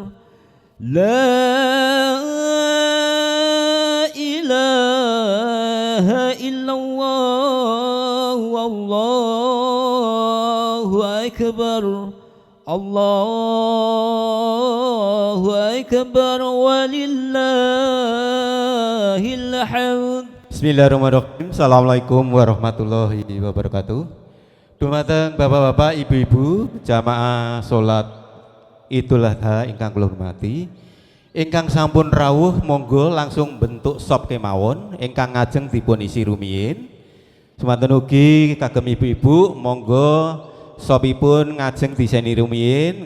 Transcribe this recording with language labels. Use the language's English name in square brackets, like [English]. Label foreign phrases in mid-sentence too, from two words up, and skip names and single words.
[Arabic] لا إله إلا الله، والله أكبر. الله أكبر ولله الحمد. بسم الله الرحمن الرحيم. السلام عليكم ورحمة الله وبركاته. [Javanese] Dumateng bapak-bapak, ibu-ibu, jamaah salat Idul Adha ingkang kula hormati, ingkang sampun rawuh monggo langsung bentuk sop kemawon ingkang ngajeng dipun isi rumiyin. Semanten ugi kagem ibu-ibu monggo sopipun ngajeng diseni rumiyin.